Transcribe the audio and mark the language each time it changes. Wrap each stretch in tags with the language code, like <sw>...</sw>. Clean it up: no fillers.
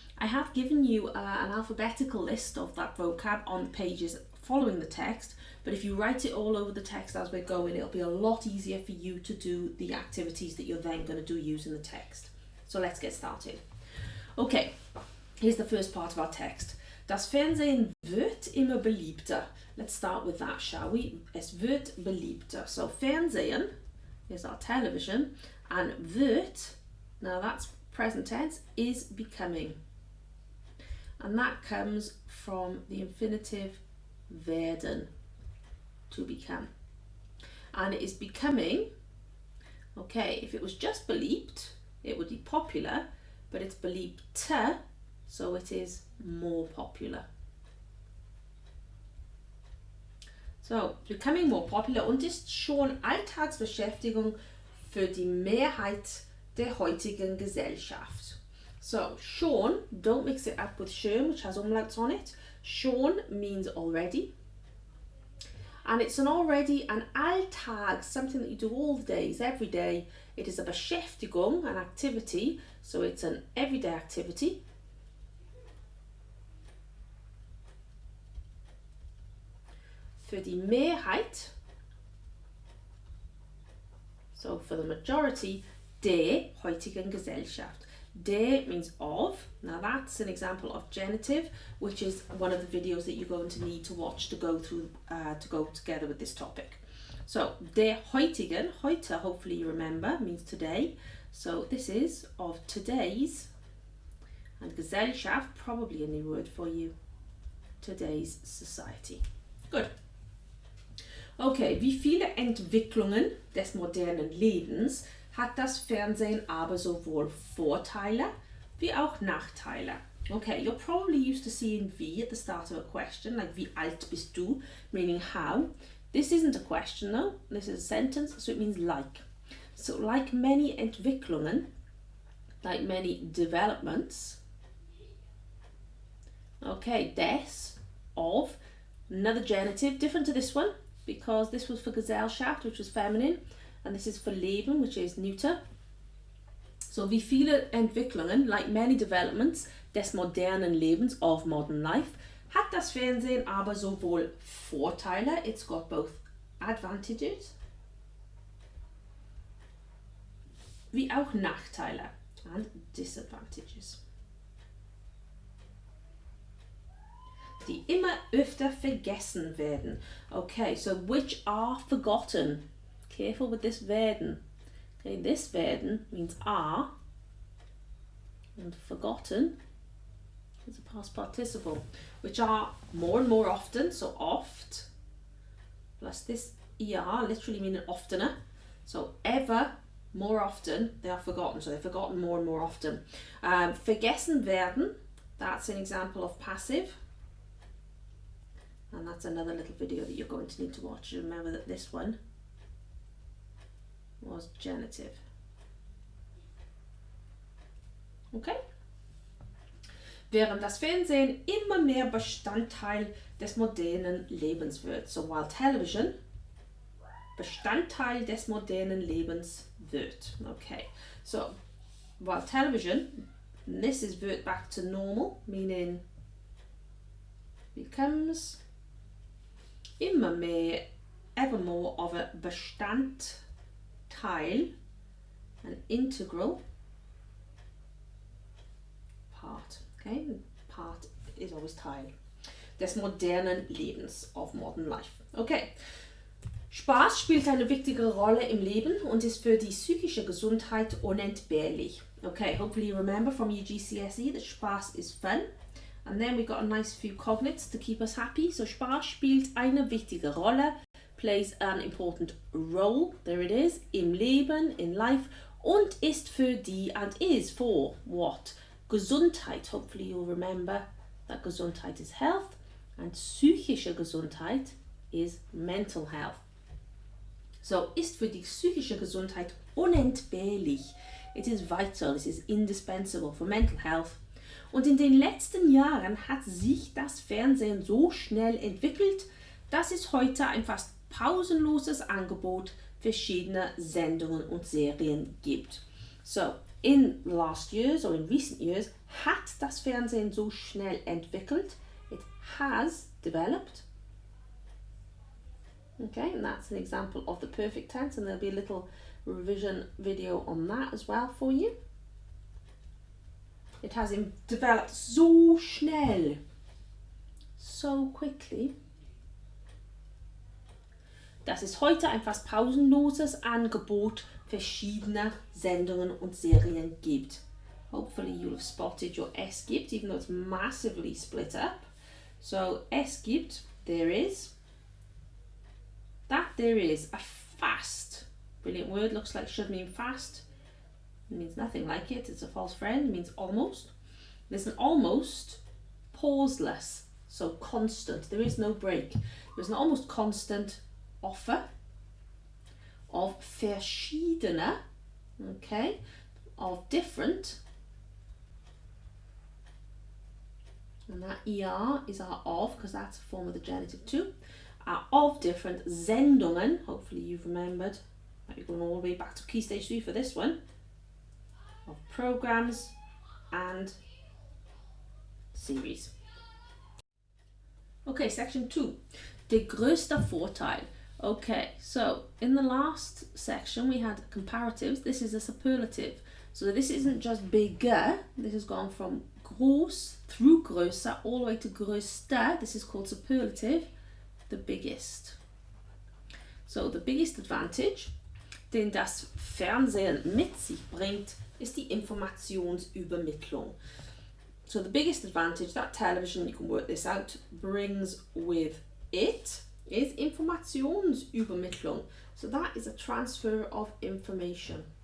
<en>I have given you an alphabetical list of that vocab on the pages following the text, but if you write it all over the text as we're going, it'll be a lot easier for you to do the activities that you're then going to do using the text. So let's get started. Okay, here's the first part of our text.</en> <de>Das Fernsehen wird immer beliebter.</de> <en>Let's start with that, shall we?</en> <de>Es wird beliebter.</de> <en>So Fernsehen is our television, and wird, now that's present tense, is becoming. And that comes from the infinitive werden, to become. And it is becoming, okay, if it was just beliebt, it would be popular, but it's beliebter, so it is more popular. So, becoming more popular</en> <de>und ist schon Alltagsbeschäftigung für die Mehrheit der heutigen Gesellschaft.</de> <en>So, schon, don't mix it up with schön, which has umlauts on it. Schon means already. And it's an already, an Alltag, something that you do all the days, every day. It is a Beschäftigung, an activity, so it's an everyday activity.</en> <de>Für die Mehrheit,</de> <en>so for the majority,</en> <de>der heutigen Gesellschaft.</de> <en>Der means of. Now that's an example of genitive, which is one of the videos that you're going to need to watch to go through, to go together with this topic. So,</en> <de>der heutigen,</de> <en>heute, hopefully you remember, means today. So this is of today's, and Gesellschaft, probably a new word for you, today's society. Good.</en> <de>Okay, wie viele Entwicklungen des modernen Lebens hat das Fernsehen aber sowohl Vorteile wie auch Nachteile?</de> <en>Okay, you're probably used to seeing wie at the start of a question, like</en> <de>wie alt bist du,</de> <en>meaning how. This isn't a question though, this is a sentence, so it means like. So like many Entwicklungen, like many developments, okay, des, of, another genitive, different to this one, because this was for Gesellschaft, which was feminine, and this is for Leben, which is neuter.</en> <de>So wie viele Entwicklungen,</de> <en>like many developments</en> <de>des modernen Lebens,</de> <en>of modern life,</en> <de>hat das Fernsehen aber sowohl Vorteile,</de> <en>it's got both advantages,</en> <de>wie auch Nachteile</de> <en>and disadvantages,</en> <de>die immer öfter vergessen werden.</de> <en>Okay, so which are forgotten. Careful with this werden. Okay, this werden means are, and forgotten is a past participle, which are more and more often, so oft, plus this er, literally meaning oftener. So ever, more often, they are forgotten, so they're forgotten more and more often. Vergessen werden, that's an example of passive. And that's another little video that you're going to need to watch. Remember that this one was genitive. Okay?</en> <de>Während das Fernsehen immer mehr Bestandteil des modernen Lebens wird.</de> <en>So while television</en> <de>Bestandteil des modernen Lebens wird.</de> <en>Okay, so while television, this is wird back to normal, meaning becomes</en> <de>immer mehr,</de> <en>ever more of a Bestandteil, an integral part. Okay, part is always Teil</en> <de>des modernen Lebens,</de> <en>of modern life.</en> <de>Okay, Spaß spielt eine wichtige Rolle im Leben und ist für die psychische Gesundheit unentbehrlich.</de> <en>Okay, hopefully you remember from your GCSE that Spaß is fun. And then we got a nice few cognates to keep us happy. So</en> <de>Spaß spielt eine wichtige Rolle,</de> <en>plays an important role, there it is,</en> <de>im Leben,</de> <en>in life,</en> <de>und ist für die,</de> <en>and is for what?</en> <de>Gesundheit.</de> <en>Hopefully you'll remember that Gesundheit is health, and psychische Gesundheit is mental health.</en> <de>So, ist für die psychische Gesundheit unentbehrlich.</de> <en>It is vital, it is indispensable for mental health.</en> <de>Und in den letzten Jahren hat sich das Fernsehen so schnell entwickelt, dass es heute ein fast pausenloses Angebot verschiedener Sendungen und Serien gibt.</de> <en>So, in last years or in recent years</en> <de>hat das Fernsehen so schnell entwickelt.</de> <en>It has developed. Okay, and that's an example of the perfect tense, and there'll be a little revision video on that as well for you. It has developed</en> <de>so schnell,</de> <en>so quickly,</en> <de>dass es heute ein fast pausenloses Angebot verschiedener Sendungen und Serien gibt.</de> <en>Hopefully you'll have spotted your es gibt, even though it's massively split up. So</en> <de>es gibt,</de> <en>there is. That there is, a fast. Brilliant word, looks like it should mean fast. It means nothing like it, it's a false friend, it means almost. There's an almost pauseless, so constant, there is no break. There's an almost constant offer of verschiedene, okay, of different, and that er is our of, because that's a form of the genitive too, of different Sendungen, hopefully you've remembered, that you're going all the way back to Key Stage 3 for this one, of programs and series. Okay, section 2,</en> <de>der größte Vorteil.</de> <en>Okay, so in the last section we had comparatives. This is a superlative. So this isn't just bigger, this has gone from groß through größer all the way to größter. This is called superlative, the biggest. So the biggest advantage,</en> <de>den das Fernsehen mit sich bringt, ist die Informationsübermittlung.</de> <en>So the biggest advantage that television, you can work this out, brings with it is Informationsübermittlung. So that is a transfer of information.</en>